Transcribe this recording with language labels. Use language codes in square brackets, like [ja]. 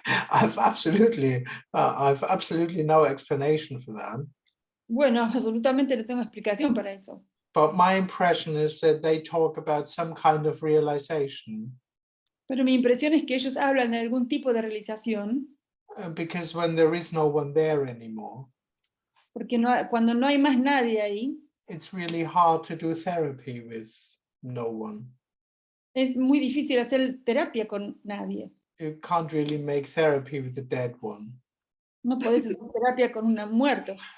[en] I've absolutely no explanation for that. [es] Bueno, absolutamente no tengo explicación para eso. [en] But my impression is that they talk about some kind of realization. [es] Pero mi impresión es que ellos hablan de algún tipo de realización. [en] Because when there is no one there anymore, [es] porque cuando no hay más nadie ahí, [en] it's really hard to do therapy with no one. [es] Es muy difícil hacer terapia con nadie. [en] You can't really make therapy with a dead one. [es] No podés hacer terapia con un muerto.